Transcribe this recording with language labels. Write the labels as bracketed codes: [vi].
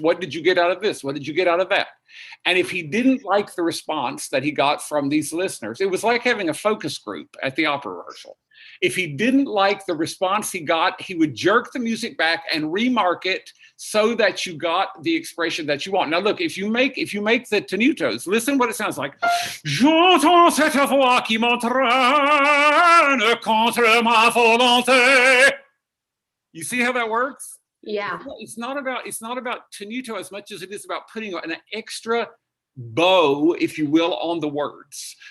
[en] What did you get out of this? What did you get out of that? And if he didn't like the response that he got from these listeners, it was like having a focus group at the opera rehearsal. If he didn't like the response he got, he would jerk the music back and remark it so that you got the expression that you want. Now look, if you make the tenutos, listen what it sounds like. [fr] J'entends cette voix qui m'entraîne contre ma volonté. [en] You see how that works? Yeah. It's not about tenuto as much as it is about putting an extra bow, if you will, on the words.